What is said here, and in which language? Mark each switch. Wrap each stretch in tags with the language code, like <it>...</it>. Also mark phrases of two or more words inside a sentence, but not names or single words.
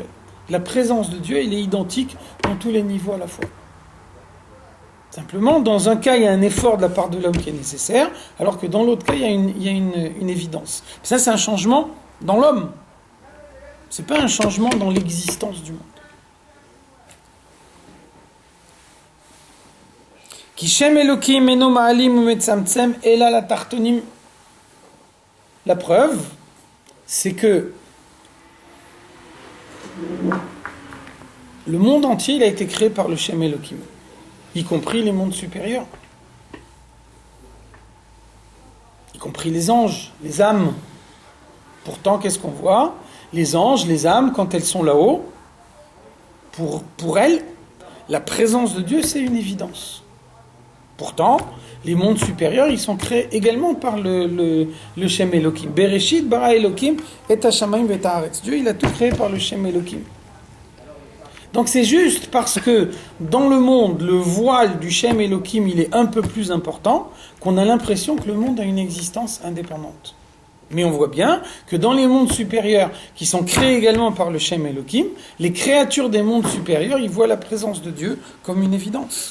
<fr>La présence de Dieu, elle est identique dans tous les niveaux à la fois. Simplement, dans un cas, il y a un effort de la part de l'homme qui est nécessaire, alors que dans l'autre cas, il y a une évidence. Ça, c'est un changement dans l'homme. Ce n'est pas un changement dans l'existence du monde.</fr> <he>כשם אלוקים אינו מעלים ומצמצם אלא לתחתונים.</he> <fr>La preuve, c'est que le monde entier, il a été créé par le</fr> <he>שם אלוקים,</he> <fr>y compris les mondes supérieurs, y compris les anges, les âmes. Pourtant, qu'est-ce qu'on voit? Les anges, les âmes, quand elles sont là-haut, pour elles, la présence de Dieu, c'est une évidence. Pourtant, les mondes supérieurs, ils sont créés également par le</fr> <he>שם אלוקים. בראשית ברא אלוקים את השמים ואת הארץ.</he> <fr>Dieu, il a tout créé par le</fr> <he>שם אלוקים.</he> <fr>Donc c'est juste parce que dans le monde, le voile du</fr> <he>שם אלוקים,</he> <fr>il est un peu plus important, qu'on a l'impression que le monde a une existence indépendante. Mais on voit bien que dans les mondes supérieurs, qui sont créés également par le</fr> <he>שם אלוקים,</he> <fr>les créatures des mondes supérieurs, ils voient la présence de Dieu comme une évidence.</fr>